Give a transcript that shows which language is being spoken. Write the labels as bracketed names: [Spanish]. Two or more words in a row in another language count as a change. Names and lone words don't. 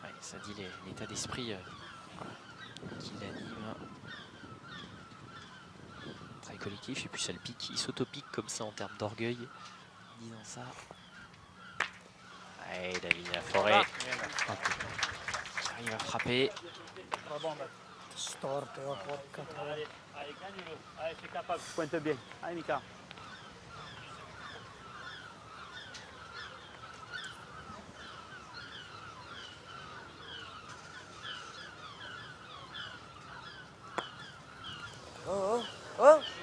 [French] Ça dit l'état d'esprit qui l'anime. Très collectif, et puis ça le pique, il s'autopique comme ça en termes d'orgueil. En disant ça. Allez, David Laforêt. Qui arrive à frapper. [Italian] Storte, oh, porca troia. [French] Allez, gagne-le. Allez, c'est capable. Pointe bien. Allez, Mika. Oh, oh, oh.